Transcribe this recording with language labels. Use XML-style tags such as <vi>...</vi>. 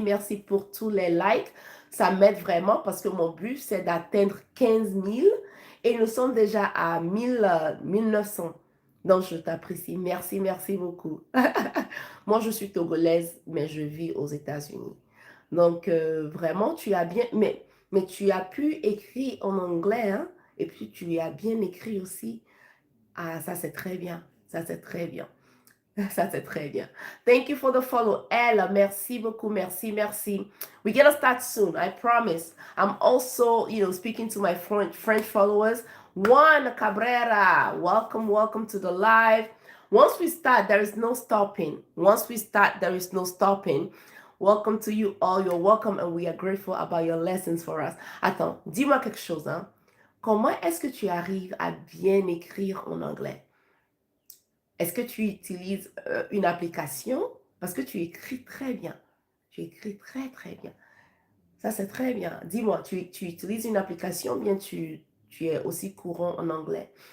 <fr>Merci pour tous les likes. Ça m'aide vraiment parce que mon but, c'est d'atteindre 15 000 et nous sommes déjà à 1900. Donc, je t'apprécie. Merci, merci beaucoup. Moi, je suis togolaise, mais je vis aux États-Unis. Donc, vraiment, tu as bien... Mais tu as pu écrire en anglais, hein? Et puis, tu as bien écrit aussi. Ah, ça, c'est très bien. Ça, c'est très bien. Ça, c'est très bien.</fr> <en>Thank you for the follow. Ella,</en> <fr>merci beaucoup. Merci, merci.</fr> <en>We're going to start soon. I promise. I'm also, speaking to my French followers. Juan Cabrera, welcome, welcome to the live. Once we start, there is no stopping. Once we start, there is no stopping. Welcome to you all. You're welcome and we are grateful about your lessons for us.</en> <fr>Attends, dis-moi quelque chose. Hein? Comment est-ce que tu arrives à bien écrire en anglais? Est-ce que tu utilises une application? Parce que tu écris très bien. Tu écris très, très bien. Ça, c'est très bien. Dis-moi, tu utilises une application ou bien tu es aussi courant en anglais?</fr>